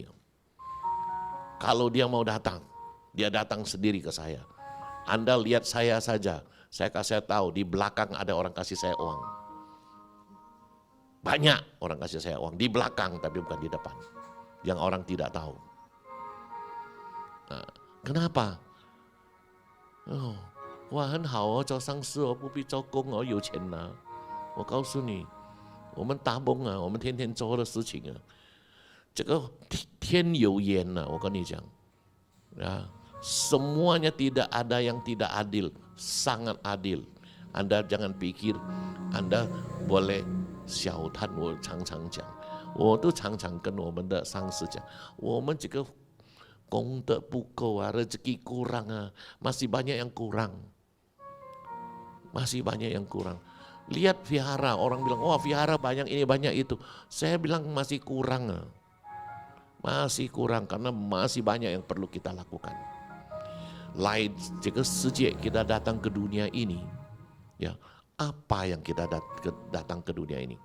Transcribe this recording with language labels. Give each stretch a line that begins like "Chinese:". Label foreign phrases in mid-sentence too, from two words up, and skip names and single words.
Indonesian: Kalau dia mau datang, dia datang sendiri ke saya. Anda lihat saya saja, saya kasih tahu di belakang ada orang kasih saya uang. Banyak orang kasih saya uang, di belakang tapi bukan di depan. Yang orang tidak tahu. Nah, kenapa?
Chinese: Oh, 哇，很好哦，做上司哦，不必做工哦，有钱拿。我告诉你，我们打工啊，我们天天做的事情啊，这个天有眼呐、我跟你讲，
Indonesian: 啊，semuanya tidak ada yang tidak adil, sangat adil. Anda jangan pikir Anda boleh
Chinese: 小贪，我常常讲，我都常常跟我们的上司讲，我们这个功德不够啊，
Indonesian: rezeki kurang ah, masih banyak yang kurang. Masih banyak yang kurang. Lihat vihara, orang bilang, wah vihara banyak ini banyak itu. Saya bilang masih kurang. Masih kurang karena masih banyak yang perlu kita lakukan. Lain jika sejak kita datang ke dunia ini, ya apa yang kita datang ke dunia ini?